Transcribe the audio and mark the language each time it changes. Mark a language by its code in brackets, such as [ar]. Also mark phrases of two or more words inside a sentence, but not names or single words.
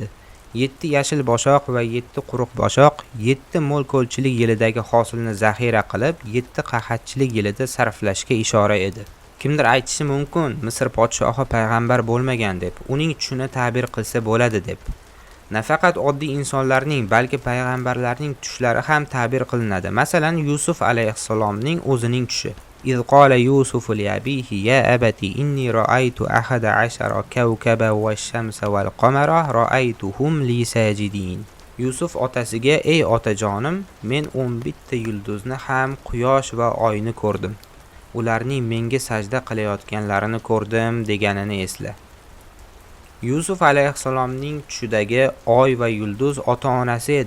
[uz] 7 yashil boshoq va 7 quruq boshoq 7 mo'lko'lchilik yilidagi hosilni zaxira qilib 7 qahatchilik yilida sarflashga ishora edi. Kimdir aytishi mumkin, Misr podshohi payg'ambar bo'lmagan deb, uning tushini ta'bir qilsa bo'ladi deb. Nafaqat oddiy insonlarning, balki payg'ambarlarning tushlari ham ta'bir qilinadi. Masalan, Yusuf alayhissalomning o'zining tushi. [ar] إذ قال يوسف لأبيه يا أبتي إني رأيت 11 كوكبا والشمس والقمر رأيتهم لي ساجدين. [uz] Yusuf otasiga, ey otajonim, men 11 ta yulduzni ham, quyosh va oyni ko'rdim. Ularning menga sajda qilayotganlarini ko'rdim deganini esla. Yusuf alayhissalomning tushidagi oy va yulduz ota-onasi edi.